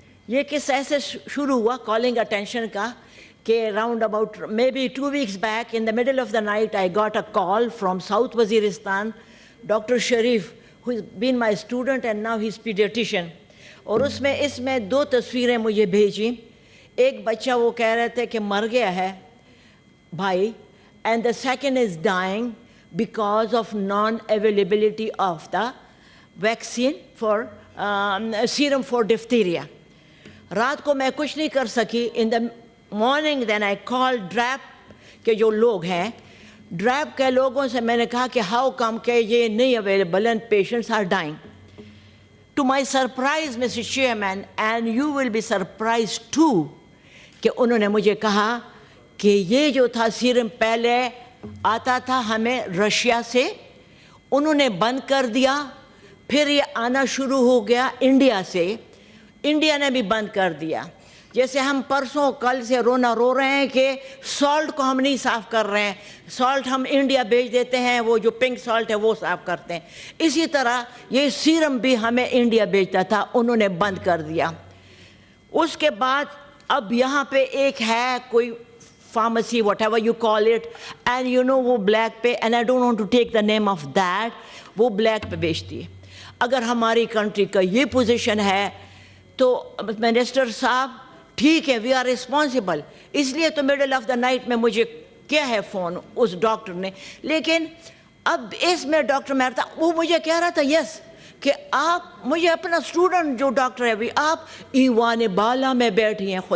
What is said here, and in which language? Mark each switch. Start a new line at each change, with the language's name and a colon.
Hindi: ये किस ऐसे शुरू हुआ कॉलिंग अटेंशन का कि
English: Round about may be 2 weeks back in the middle of the night I got a call from South Waziristan, Dr. Sharif, who has been my student and now he's pediatrician.
Hindi: और इसमें 2 तस्वीरें मुझे भेजी. एक बच्चा वो कह रहे थे कि मर गया है भाई,
English: and the second is dying because of non-availability of the vaccine for serum for diphtheria.
Hindi: रात को मैं कुछ नहीं कर सकी.
English: In the morning then I called
Hindi: DRAP के जो लोग हैं, DRAP के लोगों से मैंने कहा कि
English: how come
Hindi: कि ये नहीं
English: available and patients are dying. To my surprise, Mr. Chairman, and you will be surprised too,
Hindi: कि उन्होंने मुझे कहा कि ये जो था सीरम पहले आता था हमें रशिया से, उन्होंने बंद कर दिया, फिर ये आना शुरू हो गया इंडिया से, इंडिया ने भी बंद कर दिया. जैसे हम परसों कल से रोना रो रहे हैं कि सॉल्ट को हम नहीं साफ़ कर रहे हैं, सॉल्ट हम इंडिया भेज देते हैं, वो जो पिंक सॉल्ट है वो साफ़ करते हैं. इसी तरह ये सीरम भी हमें इंडिया भेजता था, उन्होंने बंद कर दिया. उसके बाद अब यहाँ पे एक है कोई pharmacy,
English: whatever you call it, and you know
Hindi: वो black पे,
English: and I don't want to take the name of that,
Hindi: वो black पे बेचती है. अगर हमारी कंट्री का ये पोजीशन है तो मिनिस्टर साहब ठीक है,
English: We are responsible.
Hindi: इसलिए तो
English: middle of the night
Hindi: में मुझे क्या है फ़ोन उस डॉक्टर ने. लेकिन अब इसमें डॉक्टर मेहता वो मुझे कह रहा था यस कि आप मुझे अपना स्टूडेंट जो डॉक्टर है भी आप ईवान बाला में बैठी हैं.